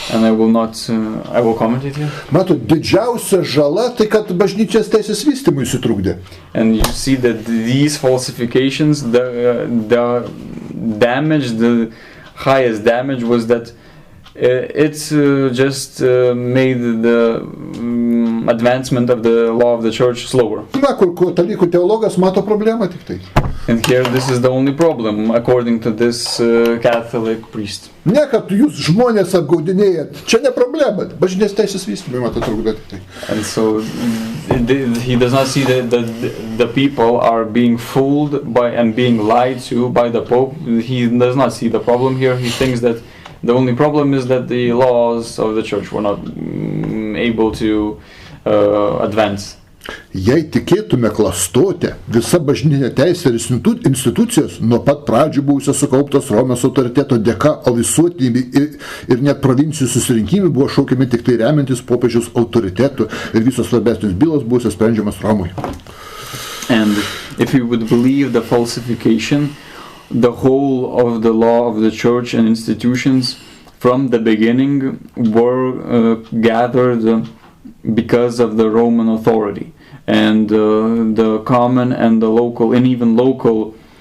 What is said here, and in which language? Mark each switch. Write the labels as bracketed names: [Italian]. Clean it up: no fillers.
[English] And I will comment it here. [Lithuanian] Matot, didžiausia žala tai, kad bažnyčios teisės vystymui sutrukdė. [English] And you see that these falsifications, the damage, the highest damage was that it just made the advancement of the law of the church slower. [Lithuanian] Na, kur katalikų teologas mato problemą tik tai. [English] And here this is the only problem, according to this Catholic priest. [Lithuanian] Ne, kad jūs žmonės apgaudinėjat, čia ne problema, bažnyčios teisės vystymai mato trukdo tik tai. [English] And so he does not see that the people are being fooled by and being lied to by the Pope. He does not see the problem here. He thinks that the only problem is that the laws of the church were not able to advance. [Lithuanian] Jei tikėtume klastotę, visa bažnytinė teisė ir institucijos nuo pat pradžių buvusios sukauptos Romos autoriteto dėka, o visuotiniai ir net provincijų susirinkimai buvo šaukiami tik tai remiantis popiežiaus autoritetu ir visos svarbesnės bylos buvusios sprendžiamas Romoje. [English] And if you would believe the falsification, the whole of the law of the church and institutions from the beginning were gathered because of the Roman authority, and the common and the local and even local